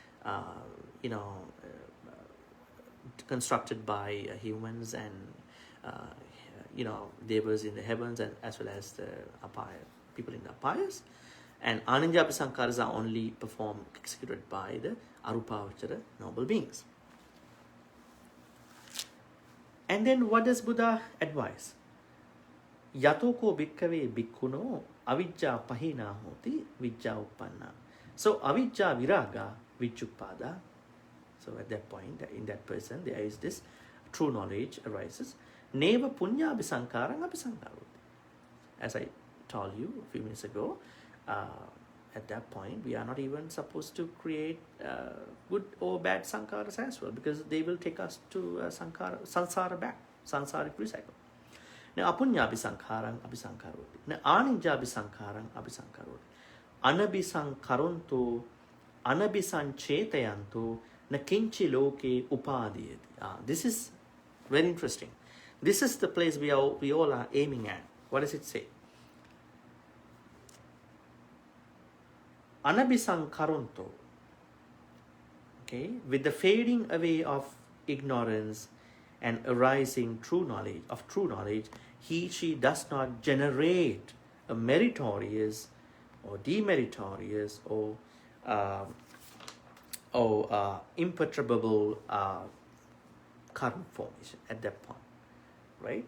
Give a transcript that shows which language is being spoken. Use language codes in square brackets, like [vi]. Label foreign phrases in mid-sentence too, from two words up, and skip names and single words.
[en] constructed by humans and devas in the heavens, and as well as the people in the apayas. And [pi] aninja abhisankharas [en] are only performed, executed by the arupavachara noble beings. And then what does Buddha advise? [pi] Yatoko bhikkave bhikkhuno avijja pahina hoti vijja uppanna. So avijja viraga vijjupada. [en] So at that point, in that person, there is this true knowledge arises. [pi] Neva punya abhisankharang abhisankharoti. [en] As I told you a few minutes ago, at that point, we are not even supposed to create good or bad sankharas as well, because they will take us to samsara back, samsaric recycle. Now, [pi] apunya abhisankharang abhisankharoti. Now, anija abhisankharang abhisankharoti. Anabhisankharonto anabhisanchetayanto na kinchi loke upadiyati. [en] This is very interesting. This is the place we all are aiming at. What does it say? Anabhisankharonto. Okay, with the fading away of ignorance and arising true knowledge, she does not generate a meritorious or demeritorious or imperturbable karmic formation at that point, right?